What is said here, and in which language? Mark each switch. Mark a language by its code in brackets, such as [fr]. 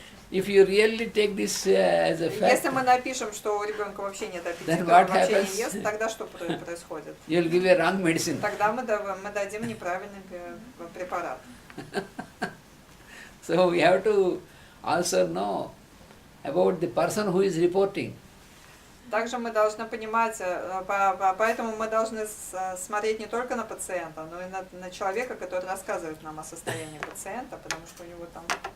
[en] If you really take this as a fact, [ru] если мы напишем, что у ребенка вообще нет аппетита, он вообще не ест, тогда что происходит? [en] You'll give a wrong medicine. [ru] Тогда мы дадим неправильный препарат. [en] So we have to also know about the person who is reporting. [ru] Также мы должны понимать, поэтому мы должны смотреть не только на пациента, но и на человека, который рассказывает нам о состоянии пациента, потому что у него там...